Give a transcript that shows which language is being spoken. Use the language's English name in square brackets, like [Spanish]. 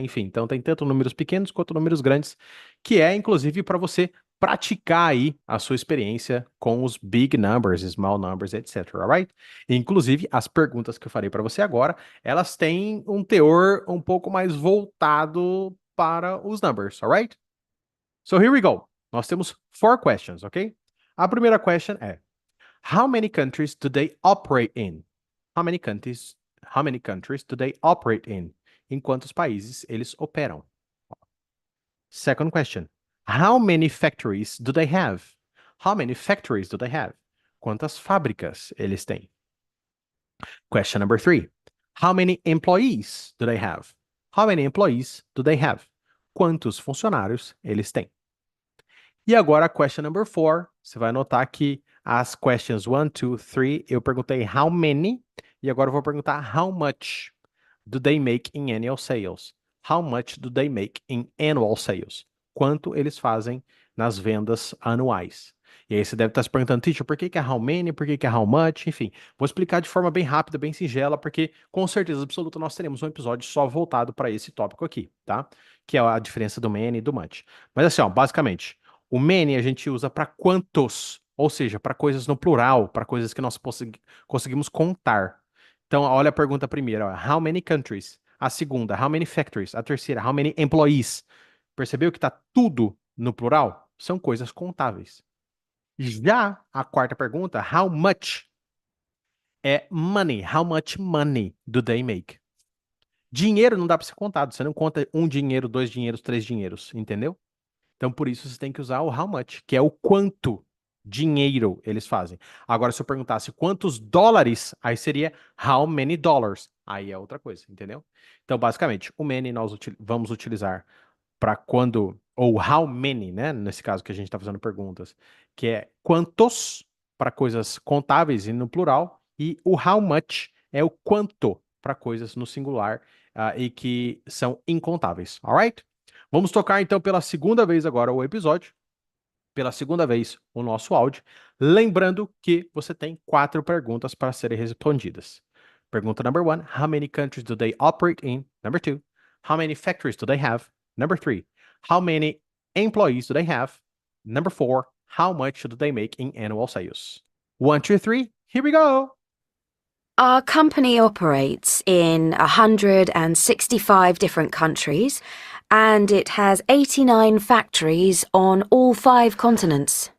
[Portuguese] Enfim, então tem tanto números pequenos quanto números grandes, que é inclusive para você praticar aí a sua experiência com os big numbers, small numbers, etc, alright? Inclusive, as perguntas que eu farei para você agora, elas têm um teor um pouco mais voltado para os numbers, alright? So here we go. Nós temos 4 questions, ok? [English] A primeira question é: How many countries do they operate in? How many countries do they operate in? [Portuguese] Em quantos países eles operam? [English] Second question: How many factories do they have? How many factories do they have? [Portuguese] Quantas fábricas eles têm? [English] Question number 3: How many employees do they have? How many employees do they have? [Portuguese] Quantos funcionários eles têm? E agora, question number 4, você vai notar que as questions 1, 2, 3, eu perguntei how many, e agora eu vou perguntar how much do they make in annual sales? [English] How much do they make in annual sales? [Portuguese] Quanto eles fazem nas vendas anuais? E aí você deve estar se perguntando, teacher, por que que é how many, por que que é how much? Enfim, vou explicar de forma bem rápida, bem singela, porque com certeza absoluta nós teremos um episódio só voltado para esse tópico aqui, tá? Que é a diferença do many e do much. Mas assim, ó, basicamente, o many a gente usa para quantos, ou seja, para coisas no plural, para coisas que nós conseguimos contar. Então, olha a pergunta primeira, ó, how many countries? A segunda, how many factories? A terceira, how many employees? Percebeu que está tudo no plural? São coisas contáveis. Já a quarta pergunta, how much? É money. [English] How much money do they make? [Portuguese] Dinheiro não dá para ser contado. Você não conta um dinheiro, 2 dinheiros, 3 dinheiros, entendeu? Então, por isso, você tem que usar o how much, que é o quanto dinheiro eles fazem. Agora, se eu perguntasse quantos dólares, aí seria how many dollars. Aí é outra coisa, entendeu? Então, basicamente, o many nós vamos utilizar para quando, ou how many, né? Nesse caso que a gente está fazendo perguntas, que é quantos para coisas contáveis e no plural, e o how much é o quanto para coisas no singular e que são incontáveis, alright? Vamos tocar então pela segunda vez agora o episódio, pela segunda vez o nosso áudio, lembrando que você tem 4 perguntas para serem respondidas. [English] Pergunta number 1, how many countries do they operate in? Number 2, how many factories do they have? Number 3, how many employees do they have? Number 4, how much do they make in annual sales? 1, 2, 3, here we go! Our company operates in 165 different countries, and it has 89 factories on all 5 continents.